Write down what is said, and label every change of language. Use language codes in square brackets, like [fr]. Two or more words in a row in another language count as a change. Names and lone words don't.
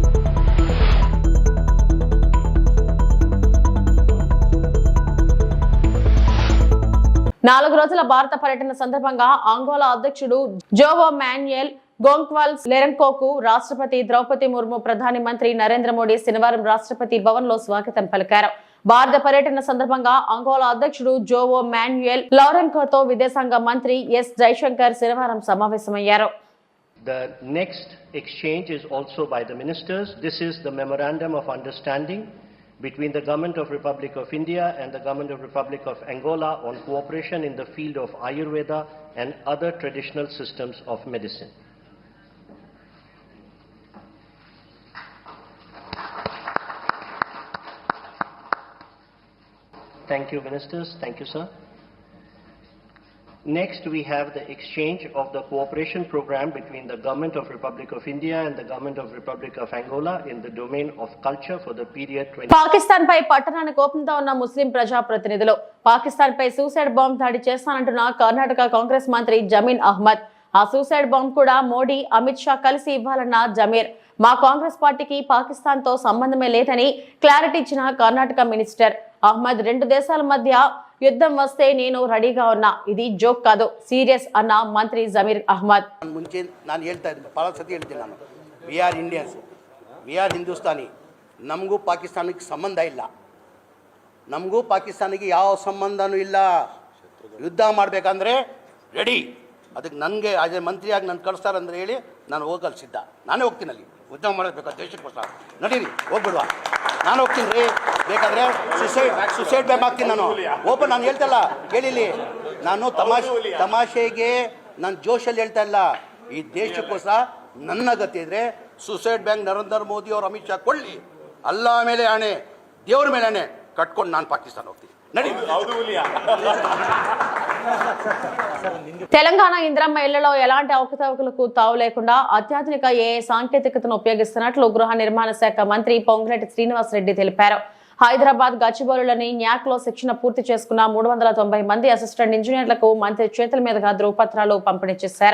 [te] నాలుగు రోజుల భారత పర్యటన సందర్భంగా అంగోలా అధ్యక్షుడు జోవో మాన్యుయల్ గోంక్వాల్స్ లెరెన్కోకు రాష్ట్రపతి ద్రౌపది ముర్ము ప్రధాని మంత్రి నరేంద్ర మోడీ శనివారం రాష్ట్రపతి భవన్ లో స్వాగతం పలికారు. భారత పర్యటన సందర్భంగా అంగోలా అధ్యక్షుడు జోవో మాన్యుయల్ లౌరెన్కోతో విదేశాంగ మంత్రి ఎస్ జైశంకర్ శనివారం సమావేశమయ్యారు. [en] The next exchange is also by the ministers. This is the memorandum of understanding between the Government of Republic of India and the Government of Republic of Angola on cooperation in the field of Ayurveda and other traditional systems of medicine. Thank you, ministers. Thank you, sir. Next, we have the exchange of the cooperation program between the Government of Republic of India and the Government of Republic of Angola in the domain of culture for the period 20. [te] పాకిస్తాన్ పై పట్టణానికి కోపంతో ఉన్న ముస్లిం ప్రజాప్రతినిధులు పాకిస్తాన్ పై [en] suicide bomb [te] దాడి చేస్తానంటున్న కర్ణాటక కాంగ్రెస్ మంత్రి జమీర్ అహ్మద్. ఆ [en] suicide bomb [te] కూడా మోడీ అమిత్ షా కలిసి ఇవ్వాలన్న జమీర్. మా కాంగ్రెస్ పార్టీకి పాకిస్తాన్ తో సంబంధమే లేదని క్లారిటీ ఇచ్చిన కర్ణాటక మినిస్టర్ అహ్మద్, రెండు దేశాల మధ్య యుద్ధం వస్తే నేను రెడీగా ఉన్నా, ఇది జోక్ కాదు, సీరియస్ అన్న మంత్రి జమీర్ అహ్మద్. [kn] ಮುಂಚೆ ನಾನು ಹೇಳ್ತಾ ಇದ್ದೆ, ಭಾಳ ಸತಿ ಹೇಳ್ತೀನಿ ನಾನು, [en] we are Indians, we are Hindustani. [kn] ನಮಗೂ ಪಾಕಿಸ್ತಾನಕ್ಕೆ ಸಂಬಂಧ ಇಲ್ಲ, ನಮಗೂ ಪಾಕಿಸ್ತಾನಿಗೆ ಯಾವ ಸಂಬಂಧನೂ ಇಲ್ಲ. ಯುದ್ಧ ಮಾಡಬೇಕಂದ್ರೆ ರೆಡಿ. ಅದಕ್ಕೆ ನನಗೆ ಅದೇ ಮಂತ್ರಿಯಾಗಿ ನಾನು ಕಳಿಸ್ತಾರಂದ್ರೆ ಹೇಳಿ ನಾನು ಹೋಗಲು ಸಿದ್ಧ. ನಾನೇ ಹೋಗ್ತೀನಿ ಅಲ್ಲಿ ಯುದ್ಧ ಮಾಡಬೇಕು ದೇಶಕ್ಕೋಸ್ಕರ. ನಡೀರಿ ಹೋಗ್ಬಿಡುವ, ನಾನು ಹೋಗ್ತೀನಿ ರೀ. ಬೇಕಾದರೆ [en] suicide bomb [kn] ಆಗ್ತೀನಿ ನಾನು. ಓಪನ್ ನಾನು ಹೇಳ್ತಲ್ಲ ಕೇಳಿಲಿ, ನಾನು ತಮಾಷೆಗೆ ನಾನು ಜೋಶಲ್ಲಿ ಹೇಳ್ತಾ ಇಲ್ಲ. ಈ ದೇಶಕ್ಕೋಸ್ಕರ ನನ್ನ ಗತಿ ಇದ್ರೆ [en] suicide bank [kn] ನರೇಂದ್ರ ಮೋದಿ ಅವರು ಅಮಿತ್ ಶಾ ಕೊಳ್ಳಿ, ಅಲ್ಲ ಮೇಲೆ ಆಣೆ, ದೇವ್ರ ಮೇಲೆ ಆಣೆ ಕಟ್ಕೊಂಡು ನಾನು ಪಾಕಿಸ್ತಾನ ಹೋಗ್ತೀನಿ. [te] తెలంగాణ ఇంద్రమ్మ ఇళ్లలో ఎలాంటి అవకతవకలకు తావు లేకుండా అత్యాధునిక ఏఐ సాంకేతికతను ఉపయోగిస్తున్నట్లు గృహ నిర్మాణ శాఖ మంత్రి పొంగులేటి శ్రీనివాసరెడ్డి తెలిపారు. హైదరాబాద్ గచ్చిబౌలిలోని న్యాక్ లో శిక్షణ పూర్తి చేసుకున్న 390 మంది అసిస్టెంట్ ఇంజనీర్లకు మంత్రి చేతుల మీదుగా ధృవపత్రాలు పంపిణీ చేశారు.